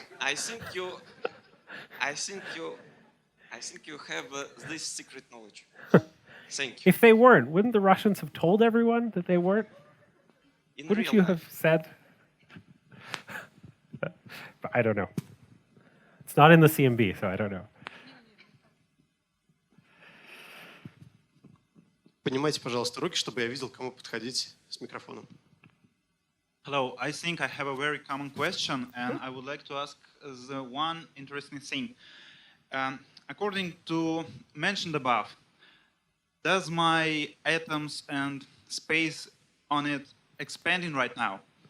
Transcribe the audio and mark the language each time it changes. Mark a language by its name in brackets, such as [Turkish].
[English] I think you have this secret knowledge. Thank you. If they weren't, wouldn't the Russians have told everyone that they weren't? Wouldn't you have said? But I don't know. It's not in the CMB, so I don't know. [Russian] Поднимайте, пожалуйста, руки, чтобы я видел, кому подходить с микрофоном. [English] Hello, I think I have a very common question, and I would like to ask the one interesting thing. According to mentioned above, does my atoms and space on it expanding right now?